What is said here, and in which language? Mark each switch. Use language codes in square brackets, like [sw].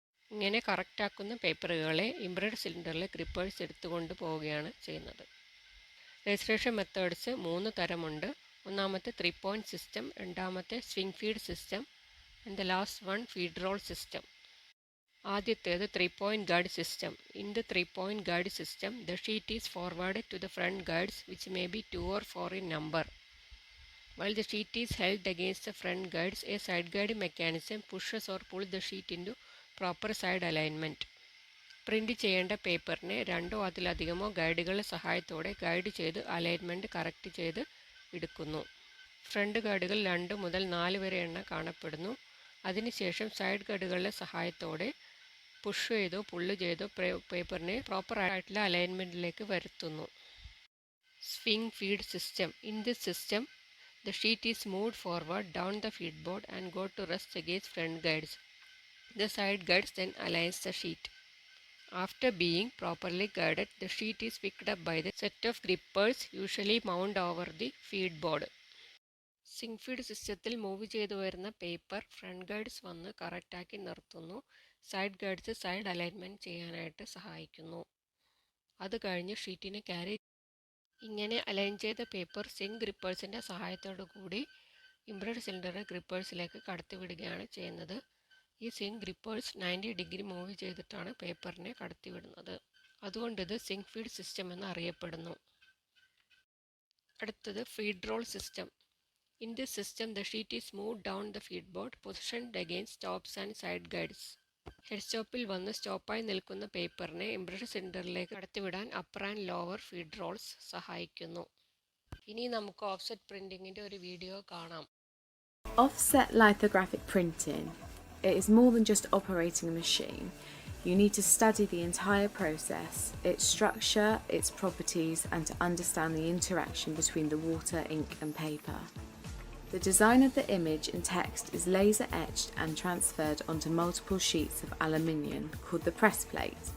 [ml] ഇങ്ങനെ കറക്റ്റ് ആക്കുന്ന പേപ്പറുകളെ impression സിലിണ്ടറിലെ grippers എടുത്തുകൊണ്ട് പോവുകയാണ് ചെയ്യുന്നത്. Registration methods 3 തരമുണ്ട്. ഒന്നാമത്തെ 3 പോയിൻറ്റ് സിസ്റ്റം, രണ്ടാമത്തെ swing feed system [en] And the last one feed roll system. [ml] ആദ്യത്തേത് [en] 3-point guide system. In the 3-point guide system, the sheet is forwarded to the front guides, which may be 2 or 4 in number. While the sheet is held against the front guides, a side guide mechanism pushes or pulls the sheet into proper side alignment. [ml] Print ചെയ്യേണ്ട പേപ്പറിനെ രണ്ടോ അതിലധികമോ ഗൈഡുകളുടെ സഹായത്തോടെ guide ചെയ്ത് alignment correct ചെയ്ത് എടുക്കുന്നു. Front ഗൈഡുകൾ 2 മുതൽ 4 വരെ എണ്ണം കാണപ്പെടുന്നു. അതിനുശേഷം സൈഡ് ഗൈഡുകളുടെ സഹായത്തോടെ പുഷ് ചെയ്തോ പുള്ള് ചെയ്തോ പേപ്പറിനെ പ്രോപ്പർ ആയിട്ടുള്ള അലൈൻമെൻറ്റിലേക്ക് വരുത്തുന്നു. Swing feed system. [en] In this system the sheet is moved forward down the feed board and go to rest against front guides. The side guides then aligns the sheet. After being properly guided, the sheet is picked up by the set of grippers usually mounted over the feed board. [ml] Zinc feed സിസ്റ്റത്തിൽ move ചെയ്തു വരുന്ന paper front guides വന്ന് കറക്റ്റാക്കി നിർത്തുന്നു. Side guides side alignment ചെയ്യാനായിട്ട് സഹായിക്കുന്നു. അത് കഴിഞ്ഞ് ഷീറ്റിനെ carry ഇങ്ങനെ അലൈൻ ചെയ്ത പേപ്പർ സിങ്ക് ഗ്രിപ്പേഴ്സിൻ്റെ സഹായത്തോടു കൂടി ഇംബ്രഡ് സിലിണ്ടർ ഗ്രിപ്പേഴ്സിലേക്ക് കടത്തിവിടുകയാണ് ചെയ്യുന്നത്. ഈ സിങ്ക് ഗ്രിപ്പേഴ്സ് 90 ഡിഗ്രി മൂവ് ചെയ്തിട്ടാണ് പേപ്പറിനെ കടത്തിവിടുന്നത്. അതുകൊണ്ട് ഇത് സിങ്ക് ഫീഡ് സിസ്റ്റം എന്ന് അറിയപ്പെടുന്നു. അടുത്തത് feed role system. [en] In this system, the sheet is moved down the feed board, positioned against stops and side guides. [ml] Head സ്റ്റോപ്പിൽ വന്ന് സ്റ്റോപ്പായി നിൽക്കുന്ന പേപ്പറിനെ ഇംബ്രഡ് സിലിണ്ടറിലേക്ക് കടത്തിവിടാൻ upper and lower feed Rolls സഹായിക്കുന്നു. ഇനി നമുക്ക് ഓഫ്സെറ്റ് പ്രിൻറ്റിങ്ങിൻ്റെ ഒരു വീഡിയോ കാണാം. [en] Offset lithographic printing. It is more than just operating a machine. You need to study the entire process, its structure, its properties, and to understand the interaction between the water, ink, and paper. The design of the image and text is laser etched and transferred onto multiple sheets of aluminium called the press plate.